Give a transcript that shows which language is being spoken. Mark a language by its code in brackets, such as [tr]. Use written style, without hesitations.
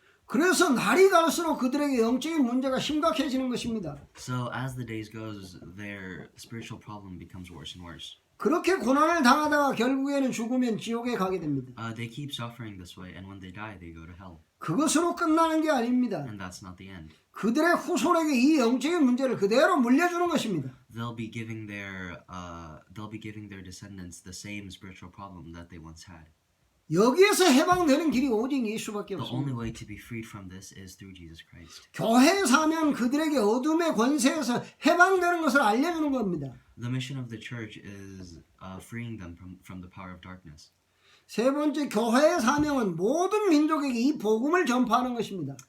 [ko] 그래서 날이 갈수록 그들에게 영적인 문제가 심각해지는 것입니다. [en] So as the days goes, their spiritual problem becomes worse and worse. [ko] 그렇게 고난을 당하다가 결국에는 죽으면 지옥에 가게 됩니다. [en] They keep suffering this way, and when they die, they go to hell. [ko] 그것으로 끝나는 게 아닙니다. [en] And that's not the end. [ko] 그들의 후손에게 이 영적인 문제를 그대로 물려주는 것입니다. [en] They'll be giving their descendants the same spiritual problem that they once had. [ko] 여기에서 해방되는 길이 오직 예수밖에 [en] The only [ko] 없습니다. [en] way to be freed from this is through Jesus Christ. [ko] 교회에 사면 그들에게 어둠의 권세에서 해방되는 것을 알려주는 겁니다. [en] The mission of the church is freeing them from the power of darkness. [ko] 세 번째, 교회의 사명은 모든 민족에게 이 복음을 전파하는 것입니다.